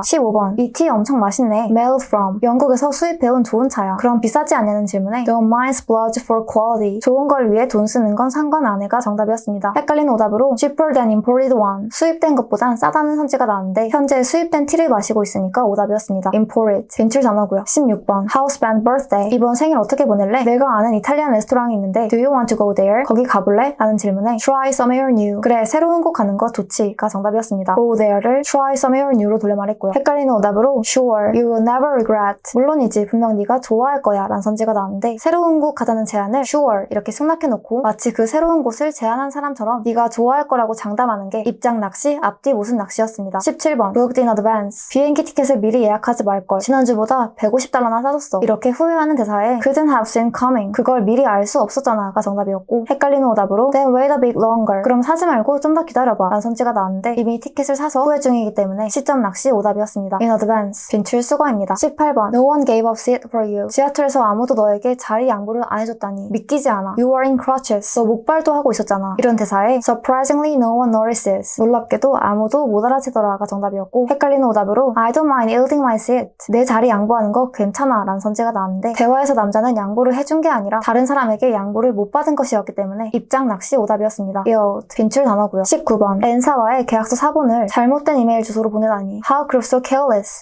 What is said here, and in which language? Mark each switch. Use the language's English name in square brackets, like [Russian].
[Korean] 15번 이 티 엄청 맛있네 [English] mailed from [Korean] 영국에서 수입해온 좋은 차야 그럼 비싸지 않냐는 질문에 [English] Don't mind splurge for quality [Korean] 좋은 걸 위해 돈 쓰는 건 상관 안 해가 정답이었습니다. 헷갈리는 오답으로 [English] cheaper than imported one [Korean] 수입된 것보단 싸다는 선지가 나왔는데 현재 수입된 티를 마시고 있으니까 오답이었습니다. imported 빈출 단어고요. 16번 [English] house band birthday [Korean] 이번 생일 어떻게 보낼래? 내가 아는 이탈리안 레스토랑이 있는데 [English] Do you want to go there? [Korean] 거기 가볼래? 라는 질문에 [English] Try somewhere new [Korean] 그래 새로운 곳 가는 거 좋지가 정답이었습니다. [English] Go there [Korean] 를 [English] try somewhere new [Korean] 로 돌려 말했고요. 헷갈리는 오답으로 [English] Sure, you will never regret [Korean] 물론이지 분명 네가 좋아할 거야 라는 선지가 나왔는데 새로운 곳 가자는 제안을 [English] Sure [Korean] 이렇게 승낙해놓고 마치 그 새로운 곳을 제안한 사람처럼 네가 좋아할 거라고 장담하는 게 입장 낚시, 앞뒤 모순 낚시였습니다. 17번 [English] booked in advance [Korean] 비행기 티켓을 미리 예약하지 말걸 지난주보다 $150나 싸졌어 이렇게 후회하는 대사에 [English] couldn't have seen coming [Korean] 그걸 미리 알 수 없었잖아가 정답이었고 헷갈리는 오답으로 [English] then wait a bit longer [Korean] 그럼 사지 말고 좀 좀 더 기다려봐 라는 선지가 나왔는데 이미 티켓을 사서 후회 중이기 때문에 시점 낚시 오답이었습니다. [English] In advance. [Korean] 빈출 수거입니다. [English] 18번 No one gave up seat for you. [Korean] 지하철에서 아무도 너에게 자리 양보를 안 해줬다니 믿기지 않아. [English] You are in crutches. [Korean] 너 목발도 하고 있었잖아. [English] 이런 대사에 Surprisingly no one notices. [Korean] 놀랍게도 아무도 못 알아채더라가 정답이었고 헷갈리는 오답으로 [English] I don't mind yielding my seat. [Korean] 내 자리 양보하는 거 괜찮아 라는 선지가 나왔는데 대화에서 남자는 양보를 해준 게 아니라 다른 사람에게 양보를 못 받은 것이었기 때문에 입장 낚시 오답이었습니다. yield. 빈출 단어고요. 19번 N사와의 계약서 사본을 잘못된 이메일 주소로 보내다니 [English] How could you so careless.